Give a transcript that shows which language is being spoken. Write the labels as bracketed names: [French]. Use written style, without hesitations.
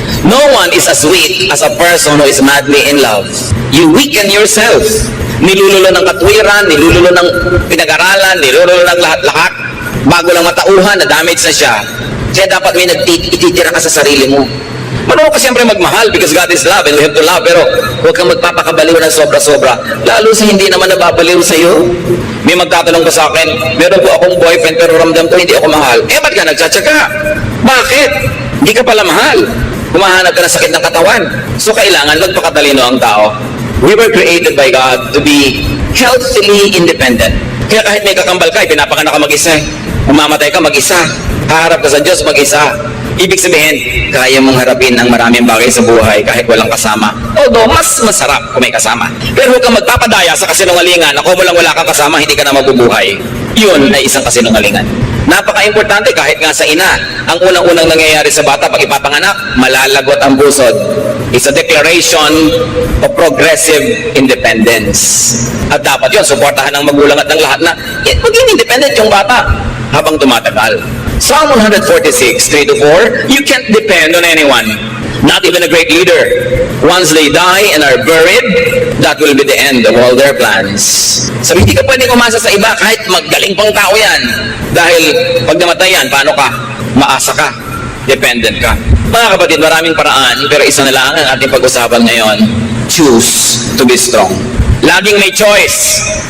[English] No one is as weak as a person who is madly in love. You weaken yourself. [Filipino] Nilululo ng katwiran, nilululo ng pinag-aralan, nilululo ng lahat-lahat. Bago lang matauhan, na-damage na siya. Kaya dapat may ititira ka sa sarili mo. Marunong ka siyempre magmahal [English] because God is love and we have to love, [Filipino] pero huwag kang magpapakabaliw ng sobra-sobra. Lalo sa hindi naman nababaliw sa iyo. May magtatanong ka sa akin, meron po akong boyfriend pero ramdam ko hindi ako mahal. Ba't ka nagtsatsaga? Bakit? Hindi ka pala mahal. Humahanap ka ng sakit ng katawan. So kailangan magpakatalino ang tao. [English] We were created by God to be healthily independent. [Filipino] Kaya kahit may kakambal ka, pinapakanak ka mag-isa. Umamatay ka mag-isa. Haharap ka sa Diyos mag-isa. Ibig sabihin, kaya mong harapin ang maraming bagay sa buhay kahit walang kasama. Although, mas masarap kung may kasama. Pero huwag kang magpapadaya sa kasinungalingan na kung wala kang kasama, hindi ka na mabubuhay. Yun ay isang kasinungalingan. Napaka-importante kahit nga sa ina. Ang unang-unang nangyayari sa bata pag ipapanganak, malalagot ang pusod. [English] It's a declaration of progressive independence. [Filipino] At dapat yun, suportahan ng magulang at ng lahat na maging independent yung bata habang tumatagal. [English] Psalm 146, 3-4, you can't depend on anyone, not even a great leader. Once they die and are buried, that will be the end of all their plans. [Filipino] Sabi, hindi ka pwedeng umasa sa iba kahit magaling pang tao yan. Dahil pag namatay yan, paano ka? Maasa ka. Dependent ka. Mga kapatid, maraming paraan, pero isa na lang ang ating pag-usapan ngayon. [English] Choose to be strong. [Filipino] Laging may choice.